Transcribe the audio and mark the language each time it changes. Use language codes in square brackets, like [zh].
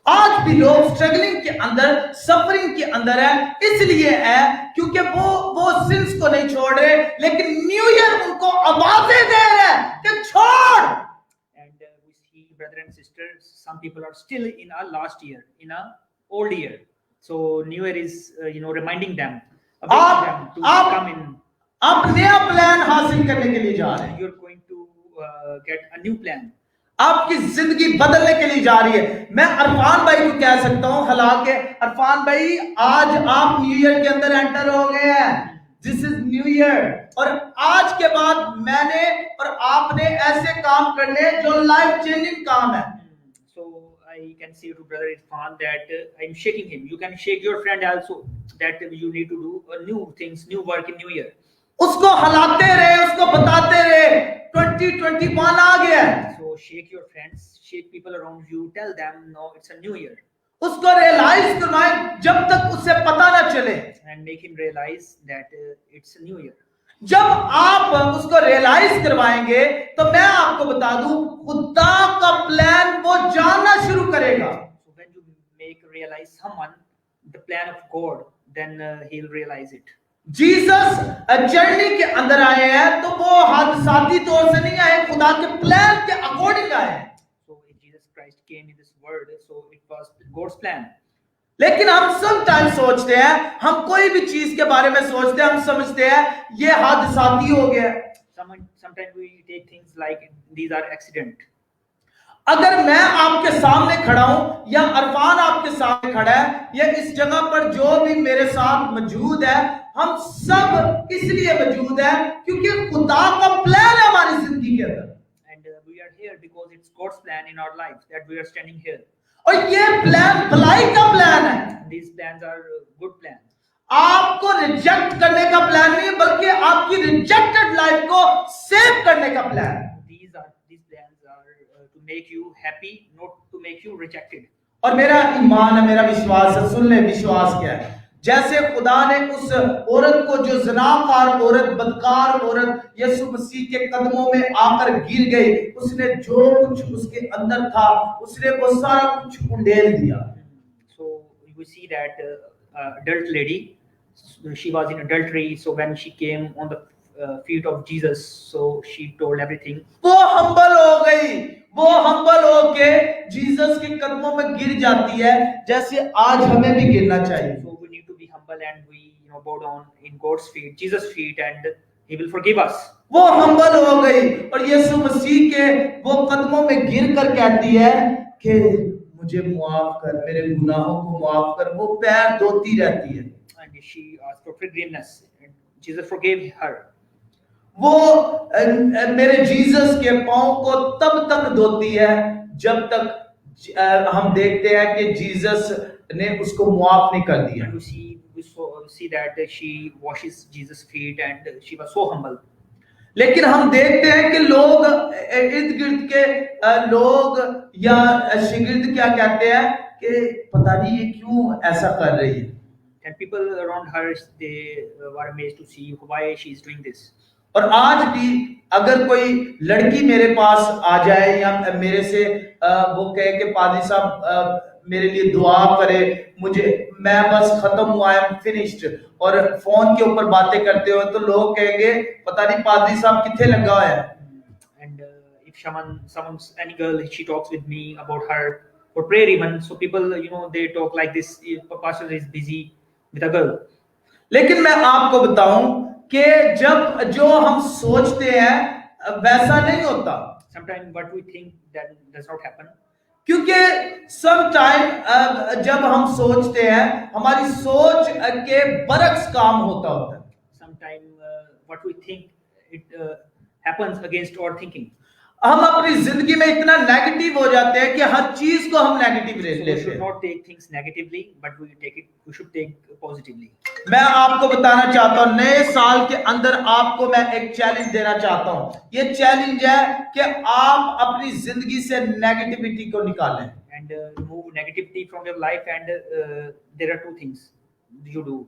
[hi] आज भी लोग स्ट्रगलिंग के अंदर, सफरिंग के अंदर है, इसलिए है क्योंकि वो सिंस को नहीं छोड़ रहे, लेकिन न्यू ईयर उनको आवाजें दे रहा है कि छोड़। [en] And we see, brother and sisters, some people are still in our last year, in our old year. So New Year is, reminding them, updating them to come in. [hi] आप नया plan हासिल करने के लिए जा रहे हैं। [en] You're going to get a new plan. [hi] आपकी जिंदगी बदलने के लिए जा रही है। मैं अरफान भाई को कह सकता हूं, हालांकि अरफान भाई आज आप न्यू ईयर के अंदर एंटर हो गए हैं। [en] this is new year, [hi] और आज के बाद मैंने और आपने ऐसे काम करने जो लाइफ चेंजिंग काम है। [en] So I can say to brother Irfan that I'm shaking him. You can shake your friend also, that you need to do new things, new work in New Year. [hi] उसको हिलाते रहे, उसको बताते रहे 2021 आ गया है। [en] So shake your friends, shake people around you, tell them no, it's a new year, [hi] उसको realise करवाएं जब तक उसे पता ना चले। [en] and make him realize that it's a new year. [hi] जब आप उसको रियलाइज करवाएंगे तो मैं आपको बता दूं, खुदा का प्लान वो जानना शुरू करेगा। [en] So when you make realize someone the plan of God, then he'll realize it. [hi] Jesus journey के अंदर आए हैं तो वो हादसाती तौर से नहीं आए, खुदा के प्लान के अकॉर्डिंग आए हैं। [en] So Jesus Christ came in this world, so it was God's plan. [hi] लेकिन हम समटाइम सोचते हैं, हम कोई भी चीज के बारे में सोचते हैं, हम समझते हैं ये हादसाती हो गया। [en] Sometimes we take things like these are accident. [hi] अगर मैं आपके सामने खड़ा हूं या अरफान आपके सामने खड़ा है या इस जगह पर जो भी मेरे साथ मौजूद है, हम सब इसलिए मौजूद है क्योंकि खुदा का प्लान है हमारी जिंदगी के अंदर। [en] And we are here because it's God's plan in our lives that we are standing here. [hi] और ये प्लान भलाई का प्लान है। [en] These plans are good plans. [hi] आपको रिजेक्ट करने का प्लान नहीं, बल्कि आपकी रिजेक्टेड लाइफ को सेव करने का plan. [en] These plans are to make you happy, not to make you rejected. [hi] और मेरा ईमान है, मेरा विश्वास है, सुन ले विश्वास क्या है। जैसे खुदा ने उस औरत को, जो ज़नाकार औरत, बदकार औरत यीशु मसीह के कदमों में आकर गिर गई, उसने जो कुछ उसके अंदर था उसने वो सारा कुछ उंडेल दिया। [en] So we see that adult lady, she was in adultery, so when she came on the feet of Jesus, so she told everything. [hi] वो हम्बल हो गई, वो हम्बल होके जीसस के कदमों में गिर जाती है, जैसे आज हमें भी गिरना चाहिए। [en] So we need to be humble and we bow down in God's feet, Jesus' feet, and He will forgive us. [hi] वो हम्बल हो गई और यीशु मसीह के वो कदमों में गिर कर कहती है कि मुझे माफ कर, मेरे गुनाहों को माफ कर। वो पैर धोती रहती है। [en] And she asked for forgiveness, and Jesus forgave her. [hi] वो मेरे जीसस के पांव को तब तक धोती है जब तक हम देखते हैं कि जीसस ने उसको माफ नहीं कर दिया। [en] And we see that she washes Jesus' feet, and she was so humble. [hi] लेकिन हम देखते हैं कि लोग इर्द गिर्द के लोग या शागिर्द क्या कहते हैं कि पता नहीं ये क्यों ऐसा कर रही है। [en] And people around her, they were amazed to see why she is doing this. [hi] और आज भी अगर कोई लड़की मेरे पास आ जाए या मेरे से वो कहे कि पादरी साहब मेरे लिए दुआ करे, मैं बस खत्म हुआ, [en] I am finished, [hi] और फोन के ऊपर बातें करते हो तो लोग कहेंगे पता नहीं पादरी साहब किथे लगा है। [en] And if any girl, she talks with me about her for prayer even, so people they talk like this, pastor is busy with a girl. [hi] लेकिन मैं आपको बताऊं कि जब जो हम सोचते हैं वैसा नहीं होता। [en] Sometimes what we think that does not happen. [hi] क्योंकि समटाइम जब हम सोचते हैं हमारी सोच के बरक्स काम होता है। [en] Sometimes what we think it happens against our thinking. [hi] हम अपनी जिंदगी में इतना नेगेटिव हो जाते हैं कि हर चीज को हम नेगेटिव [en] So we [hi] लेते [en] should [hi] हैं। [en] not take things negatively, but we should take positively. [hi] मैं आपको बताना चाहता हूं, नए साल के अंदर आपको मैं एक चैलेंज देना चाहता हूं। ये चैलेंज है कि आप अपनी जिंदगी से नेगेटिविटी को निकालें। [en] And remove negativity from your life. And there are two things you do.